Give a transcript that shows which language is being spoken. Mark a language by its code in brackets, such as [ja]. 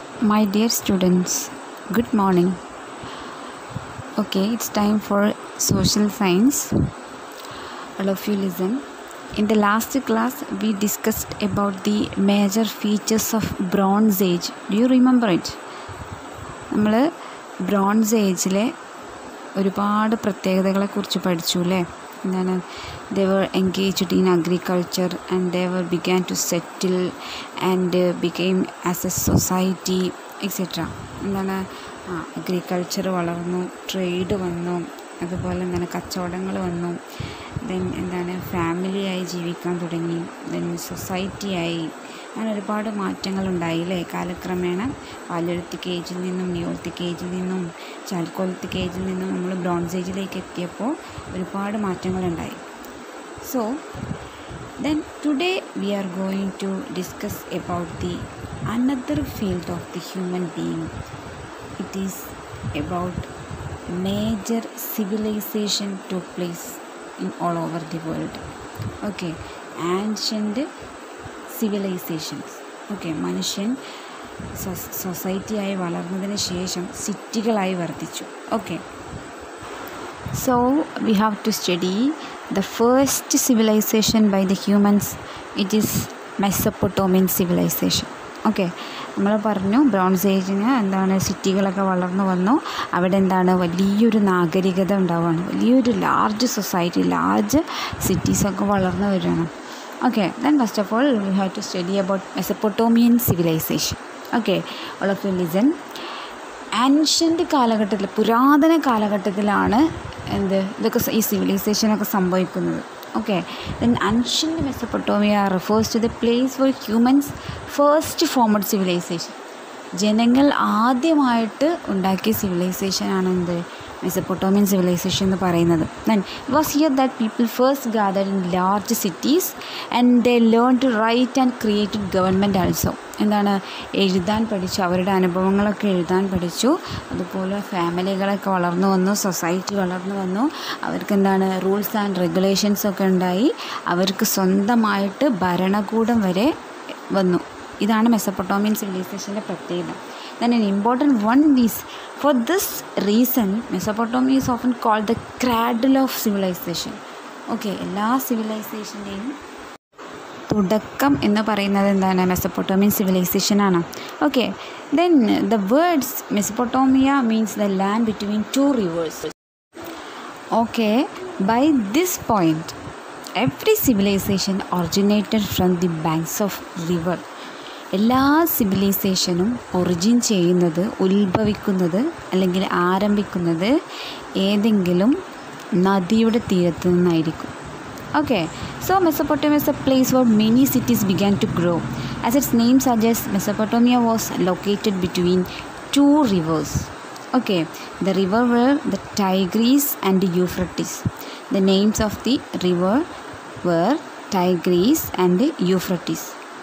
[en] My dear students, good morning. Okay, it's time for social science. All of you listen. In the last class, we discussed about the major features of Bronze Age. Do you remember it? [ml] നമ്മൾ bronze ഏജിലെ ഒരുപാട് പ്രത്യേകതകളെക്കുറിച്ച് പഠിച്ചു അല്ലേ? എന്താണ്? [en] they were engaged in agriculture and they were began to settle and became as a society etc. [ml] എന്താണ്? Agriculture വളർന്നു, trade വന്നു, അതുപോലെ എന്താണ് കച്ചവടങ്ങൾ വന്നു, ദെൻ എന്താണ് ഫാമിലിയായി ജീവിക്കാൻ തുടങ്ങി, ദെൻ സൊസൈറ്റിയായി, അങ്ങനെ ഒരുപാട് മാറ്റങ്ങളുണ്ടായി അല്ലേ? കാലക്രമേണ പാലിയോലിത്തിക് ഏജിൽ നിന്നും നിയോളിത്തിക് ഏജിൽ നിന്നും ചാൽക്കോളിത്തിക് ഏജിൽ നിന്നും നമ്മൾ ബ്രോൺസ് ഏജിലേക്ക് എത്തിയപ്പോൾ ഒരുപാട് മാറ്റങ്ങളുണ്ടായി. [en] So then today we are going to discuss about the another field of the human being. It is about major civilization took place in all over the world. Okay, ancient civilizations. [ml] Okay, മനുഷ്യൻ സൊസൈറ്റിയായി വളർന്നതിന് ശേഷം സിറ്റികളായി വർദ്ധിച്ചു. [en] Okay, so we have to study the first civilization by the humans. It is Mesopotamian civilization. [ml] Okay, നമ്മൾ പറഞ്ഞു bronze ഏജിന് എന്താണ് സിറ്റികളൊക്കെ വളർന്നു വന്നു, അവിടെ എന്താണ് വലിയൊരു നാഗരികത ഉണ്ടാവുകയാണ്, വലിയൊരു ലാർജ് സൊസൈറ്റി, ലാർജ് സിറ്റീസൊക്കെ വളർന്നു വരികയാണ്. [en] Okay, then first of all we have to study about Mesopotamian civilization. [ml] Okay, [en] All of you listen. [ml] Ancient കാലഘട്ടത്തിൽ, പുരാതന കാലഘട്ടത്തിലാണ് ഇതൊക്കെ ഈ സിവിലൈസേഷനൊക്കെ സംഭവിക്കുന്നത്. [en] Okay, then ancient Mesopotamia refers to the place where humans first formed civilization. [ml] ജനങ്ങൾ ആദ്യമായിട്ട് ഉണ്ടാക്കിയ സിവിലൈസേഷനാണ് എന്ത്? മെസപ്പൊട്ടോമിയൻ സിവിലൈസേഷൻ എന്ന് പറയുന്നത്. [en] Then it was here that people first gathered in large cities and they learn to write and created government also. എന്താണ്? [ml] എഴുതാൻ പഠിച്ചു, അവരുടെ അനുഭവങ്ങളൊക്കെ എഴുതാൻ പഠിച്ചു. അതുപോലെ ഫാമിലികളൊക്കെ വളർന്നു വന്നു, സൊസൈറ്റി വളർന്നു വന്നു, അവർക്ക് എന്താണ് റൂൾസ് ആൻഡ് റെഗുലേഷൻസൊക്കെ ഉണ്ടായി, അവർക്ക് സ്വന്തമായിട്ട് ഭരണകൂടം വരെ വന്നു. ഇതാണ് മെസപ്പൊട്ടോമിയൻ സിവിലൈസേഷൻ്റെ പ്രത്യേകത. [en] Then an important one is, for this reason Mesopotamia is often called the cradle of civilization. [ml] Okay, എല്ലാ സിവിലൈസേഷൻ്റെയും തുടക്കം എന്ന് പറയുന്നത് എന്താണ്? Mesopotamian സിവിലൈസേഷനാണ്. [en] Okay, then the words Mesopotamia means the land between two rivers. Okay, by this point every civilization originated from the banks of river. [ml] എല്ലാ സിവിലൈസേഷനും origin ചെയ്യുന്നത്, ഉത്ഭവിക്കുന്നത് അല്ലെങ്കിൽ ആരംഭിക്കുന്നത് ഏതെങ്കിലും നദിയുടെ തീരത്ത് നിന്നായിരിക്കും. [en] Okay, so Mesopotamia is a place where many cities began to grow. As its name suggests, Mesopotamia was located between two rivers. Okay, the river were the Tigris and the Euphrates. The names of the river were Tigris and Euphrates.